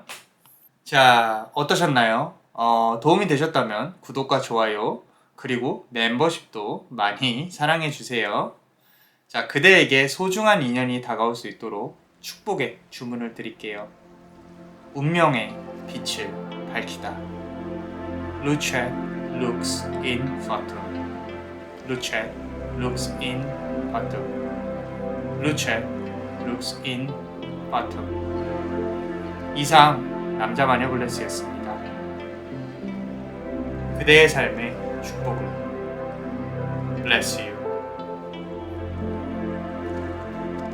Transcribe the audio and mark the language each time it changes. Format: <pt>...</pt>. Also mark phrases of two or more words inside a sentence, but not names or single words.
<ko>자, 어떠셨나요? 도움이 되셨다면 구독과 좋아요, 그리고 멤버십도 많이 사랑해주세요. 자, 그대에게 소중한 인연이 다가올 수 있도록 축복의 주문을 드릴게요. 운명의 빛을 밝히다.</ko> <la>Luchet looks in fatum. Luchet looks in fatum. Luchet looks in fatum.</la> <ko>이상 남자 마녀 블레스였습니다. 그대의 삶의 축복을.</ko> <en>Bless you.</en>